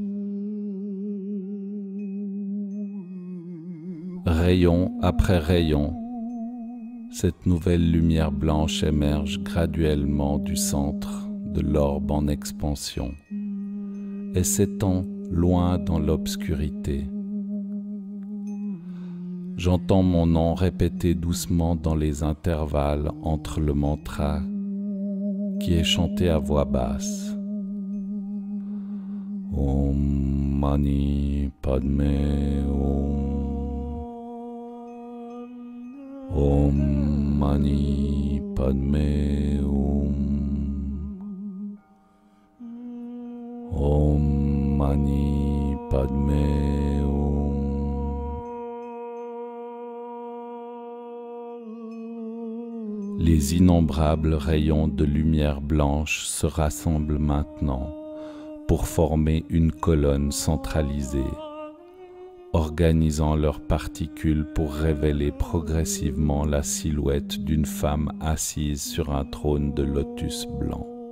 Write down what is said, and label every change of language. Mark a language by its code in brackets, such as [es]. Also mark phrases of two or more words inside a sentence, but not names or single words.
[fr] Rayon après rayon, cette nouvelle lumière blanche émerge graduellement du centre de l'orbe en expansion et s'étend loin dans l'obscurité. J'entends mon nom répété doucement dans les intervalles entre le mantra qui est chanté à voix basse. [sa] Om Mani Padme Om. Om Mani Padme Om. Om Mani Padme Om. [fr] Les innombrables rayons de lumière blanche se rassemblent maintenant pour former une colonne centralisée, organisant leurs particules pour révéler progressivement la silhouette d'une femme assise sur un trône de lotus blanc.